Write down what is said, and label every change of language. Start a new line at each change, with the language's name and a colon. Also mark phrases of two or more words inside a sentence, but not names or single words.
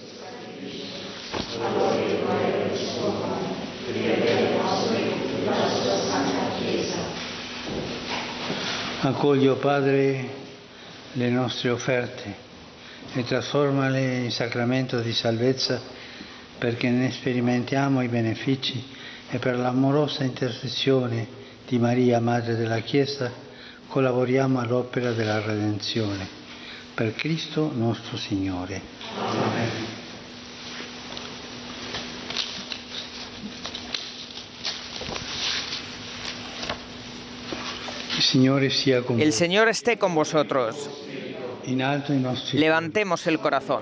Italian: Accogli, Padre, le nostre offerte e trasformale in sacramento di salvezza perché ne sperimentiamo i benefici e per l'amorosa intercessione di Maria, Madre della Chiesa, collaboriamo all'opera della redenzione. Per Cristo nostro Signore. Amen.
Spanish: El Señor esté con vosotros. Levantemos el corazón.